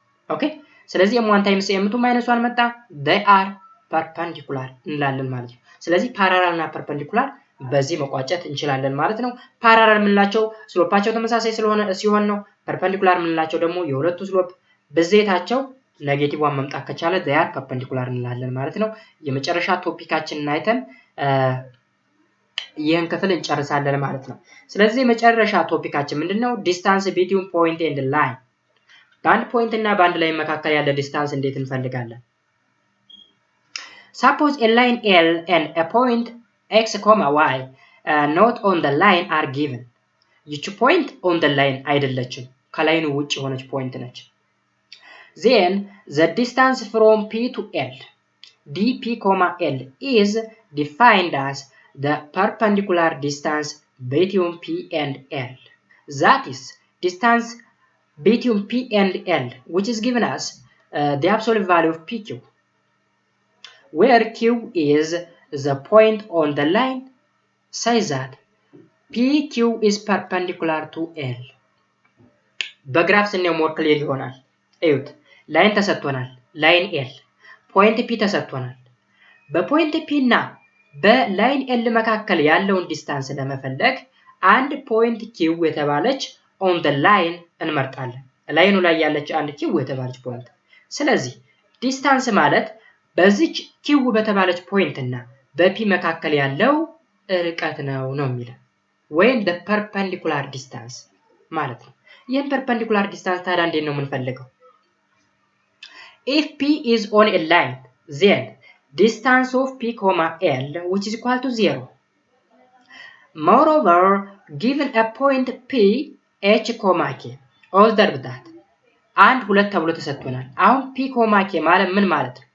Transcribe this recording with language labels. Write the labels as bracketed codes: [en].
[am] ኦኬ ስለዚህ m1 times m2 -1 መጣ [en] they are perpendicular [am] እንላለን ማለት ነው። ስለዚህ ፓራላል እና ፐርፔንዲኩላር በዚህ መቋጨት እንችላለን ማለት ነው። ፓራላል ምንላቸው ስሎፓቸው ተመሳሳይ ሲሆን ነው። ፐርፔንዲኩላር ምንላቸው ደግሞ የሁለቱ ስሎፕ ብዜታቸው -1 መምጣት ከቻለ they are perpendicular እንላለን ማለት ነው። የመጨረሻ ቶፒካችንን አይተን ይሄን ክፍል እንጨርሳለን ማለት ነው። ስለዚህ የመጨረሻ ቶፒካችን ምንድነው ዲስታንስ ቢትዊን ፖይንት ኤንድ ላይን በአንድ ፖይንት እና በአንድ ላይን መካከል ያለ ዲስታንስ እንዴት እንፈልጋለን? [en] Suppose a line L and a point x, y not on the line are given. [am] ይቺ ፖይንት [en] on the line [am] አይደለችም ከላይኑ ውጪ የሆነች ፖይንት ነች። [en] Then the distance from P to L dp comma l is defined as the perpendicular distance between p and l. That is distance between p and l, which is given as the absolute value of pq, where q is the point on the line, says that pq is perpendicular to l. [am] በግራፍ ስናየው ሞር ክሊር ይሆናል። እዩት፣ ላይን ተሰጥቶናል፣ ላይን ኤል፣ ፖይንት ፒ ተሰጥቶናል። በፖይንት ፒ እና በላይን ኤል መካከል ያለውን ዲስታንስ ለመፈለግ አንድ ፖይንት ኪው የተባለች ኦን ዘ ላይን እንመርጣለን። ላይኑ ላይ ያለች አንድ ኪው የተባለች ፖይንት። ስለዚህ ዲስታንስ ማለት በዚች ኪው በተባለች ፖይንት እና በፒ መካከል ያለው ርቀት ነው የሚለው፣ ወይም [en] the perpendicular distance [am] ማለት ነው። ይህን perpendicular distance ታዲያ እንዴት ነው የምንፈልገው? [en] If p is on a line, then distance of p comma l which is equal to 0. Moreover, given a point p h comma k, observe that [am] አንድ ሁለት ተብሎ ተሰጥቶናል። አሁን p comma k ማለት ምን ማለት ነው?